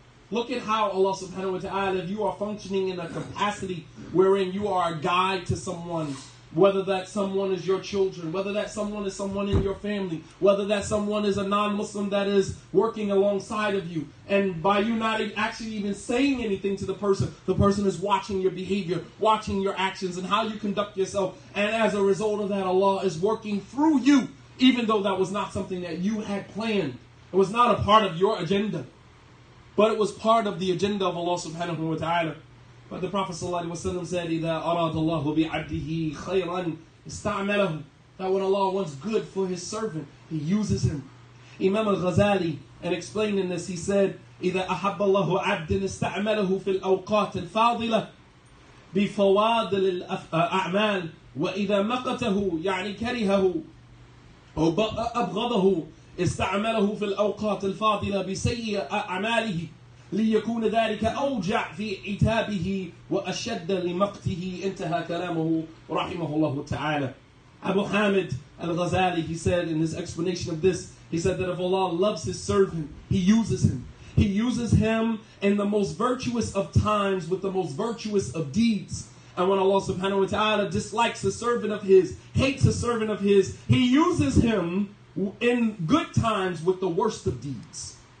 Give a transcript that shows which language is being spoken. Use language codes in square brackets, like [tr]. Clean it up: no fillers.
[en] Look at how Allah subhanahu wa ta'ala, if you are functioning in a capacity wherein you are a guide to someone, whether that someone is your children, whether that someone is someone in your family, whether that someone is a non-Muslim that is working alongside of you, and by you not actually even saying anything to the person is watching your behavior, watching your actions, and how you conduct yourself, and as a result of that, Allah is working through you, even though that was not something that you had planned. It was not a part of your agenda, but it was part of the agenda of Allah subhanahu wa ta'ala. But the Prophet ﷺ said, [ar] إِذَا أَرَادَ اللَّهُ بِعَبْدِهِ خَيْرًا اسْتَعْمَلَهُ. [en] That when Allah wants good for His servant, He uses him. [ar] Imam al-Ghazali, [en] in explaining this, he said, [ar] إِذَا أَحَبَّ اللَّهُ عَبْدٍ اسْتَعْمَلَهُ فِي الْأَوْقَاتِ الْفَاضِلَةِ بِفَوَاضِلِ الْأَعْمَالِ وَإِذَا مَقَتَهُ يعني كَرِهَهُ أو أبغضه استعمله في الأوقات الفاضلة بسيء أعماله ليكون ذلك أوجع في عتابه وأشد لمقته. انتهى كلامه رحمه الله تعالى. [en] Abu Hamid al-Ghazali, he said in his explanation of this, he said that if Allah loves His servant, He uses him. He uses him in the most virtuous of times with the most virtuous of deeds. And when Allah subhanahu wa ta'ala dislikes a servant of His, hates a servant of His, He uses him in good times with the worst of deeds.